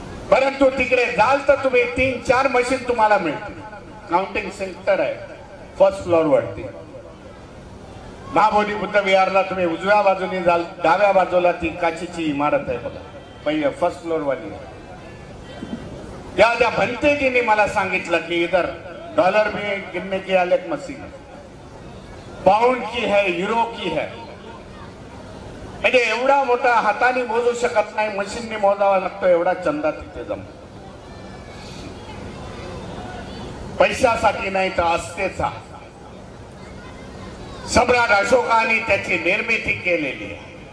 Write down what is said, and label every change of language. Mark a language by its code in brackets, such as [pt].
[mr] परंतु तिकडे जाल तर तुम्ही 3-4 मशीन तुम्हाला मिळतील. काउंटिंग सेंटर आहे फर्स्ट फ्लोअर वरती. महाबोधी बुद्ध विहारला तुम्ही उजव्या बाजूने जाल, डाव्या बाजूला ती काचेची इमारत आहे बघा, पहिले फर्स्ट फ्लोअर वाली. त्या भंतेजींनी मला सांगितलं की [hi] इधर डॉलर में गिनने की अलग मशीन, पाउंड की है, युरो की है. [mr] म्हणजे एवढा मोठा हाताने मोजू शकत नाही, मशीनने मोजावा लागतो एवढा चंदा तिथे जमतो. पैशासाठी नाही तर आस्थेचा. सम्राट अशोकाने त्याची निर्मिती केलेली आहे.